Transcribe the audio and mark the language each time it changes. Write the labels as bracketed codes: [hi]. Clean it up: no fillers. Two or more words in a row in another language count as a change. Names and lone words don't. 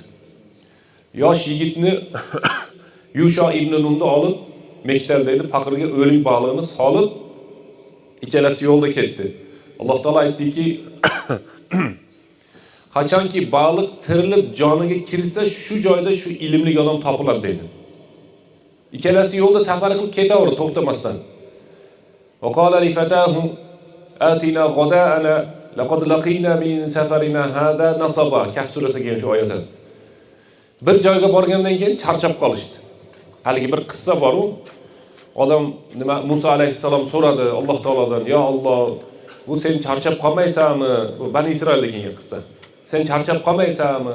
[uz] Yosh yigitni Yusha ibn Nunni olib Mektaldagi faqirga o'lik baliqni solib ikkalasi yo'lda ketdi. Alloh taolo aytdiki, qachonki baliq tirilib joniga kirsa, shu joyda shu ilmli odam topiladi dedi. Ikkalasi yo'lda safar qilib ketaverdi to'xtamasdan. [ar] وقال لفتاه آتنا غداءنا لقد لقينا من سفرنا هذا نصبا. [uz] Kahf surasiga kelgan shu oyatlar. Bir joyga borgandan keyin charchab qolishdi. Haligi bir qissa bor-u. Odam nima Musa alayhissalom so'radi Alloh taolodan, "Ya Alloh, bu sen charchab qolmaysanmi?" Bu Bani Isroilga kelgan qissa. "Sen charchab qolmaysanmi?"